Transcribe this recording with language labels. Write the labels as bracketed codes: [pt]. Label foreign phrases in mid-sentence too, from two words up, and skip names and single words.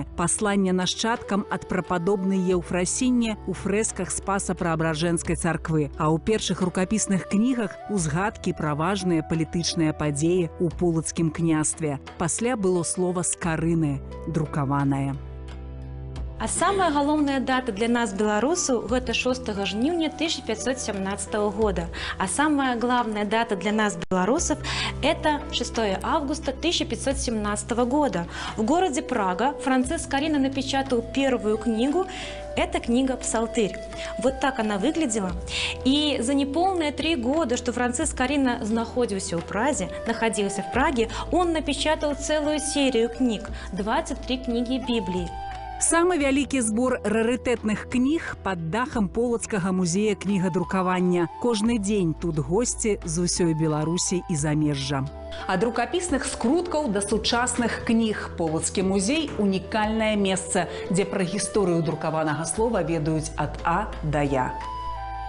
[be] Пасланне нашчадкам ад прападобнай Еўфрасінне у фрэсках Спаса-Праабражэнскай царквы, а ў першых рукапісных кнігах узгадкі пра важныя палітычныя падзеі ў полацкім княстве. Пасля было слова «скарыны», друкаванае. А самая галоўная дата для нас, беларусаў, гэта 6 жніўня 1517 года. [ru] А самая главная дата для нас, белорусов, это 6 августа 1517 года. В городе Прага Франциск Скорина напечатал первую книгу. Это книга «Псалтырь». Вот так она выглядела. И за неполные 3 года, что Франциск Скорина находился в Праге, он напечатал целую серию книг, 23 книги Библии. [be] Самы вялікі збор рарытэтных кніг пад дахам Полацкага музея кнігадрукавання. Кожны дзень тут госці з усёй Беларусі і замежжа. Ад рукапісных скруткаў да сучасных кніг Полацкі музей – унікальнае месца, дзе пра гісторыю друкаванага слова ведаюць ад А да Я.